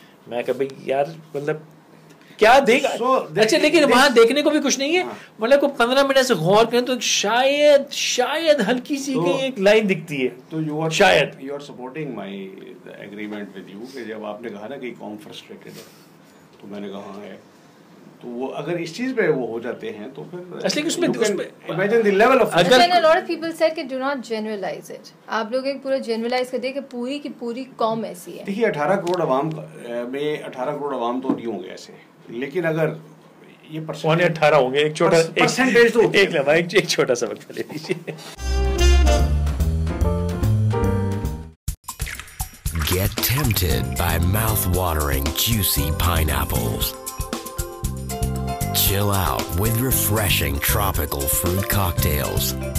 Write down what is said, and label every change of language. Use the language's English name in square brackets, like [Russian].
[Urdu] میں کہ بھائی یار مطلب کیا دیکھ, اچھا لیکن وہاں دیکھنے کو بھی کچھ نہیں ہے, مطلب کوئی 15 منٹ سے غور کریں تو شاید ہلکی سی ایک لائن دکھتی ہے. تو شاید [English] you are supporting my agreement with you [Urdu] کہ جب آپ نے کہا نا کہ قوم فرسٹریٹڈ ہے, تو میں نے کہا ہے, تو وہ اگر اس چیز پہ وہ ہو جاتے ہیں تو پھر اصلی اس میں [English] imagine the level of a lot of people said کہ do not generalize it. [Urdu] آپ لوگ ایک پورا جنرلائز کر دیں کہ پوری کی پوری قوم ایسی ہے. دیکھیے 18 کروڑ عوام میں 18 کروڑ عوام تو نہیں ہوں گے ایسے, لیکن اگر یہ 18 ہوں گے, ایک چھوٹا پرسنٹیج تو ایک چھوٹا سا وقت لے لیجیے. [English] Get tempted by mouth-watering, juicy pineapples. Chill out with refreshing tropical fruit cocktails.